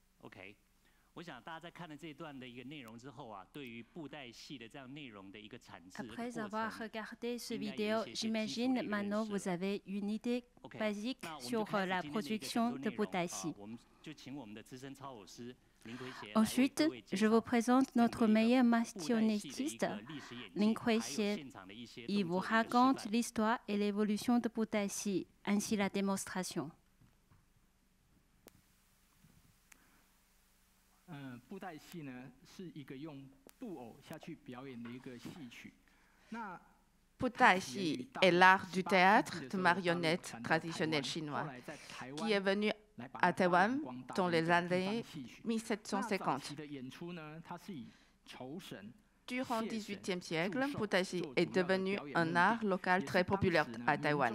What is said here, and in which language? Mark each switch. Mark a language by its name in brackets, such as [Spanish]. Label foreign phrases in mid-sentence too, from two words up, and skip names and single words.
[French] Après avoir regardé ce vidéo, j'imagine maintenant vous avez une idée basique sur la production de Budaishi. Ensuite, je vous présente notre meilleur marionnettiste, Lin Kuixie. Il vous raconte l'histoire et l'évolution de Budaishi, ainsi la démonstration. [Chinese] 布袋戏呢是一个用布偶下去表演的一个戏曲。那 [French] Budaishi est l'art du théâtre de marionnettes traditionnel chinois qui est venu à Taïwan dans les années 1750. Durant le XVIIIe siècle, Budaishi est devenu un art local très populaire à Taïwan.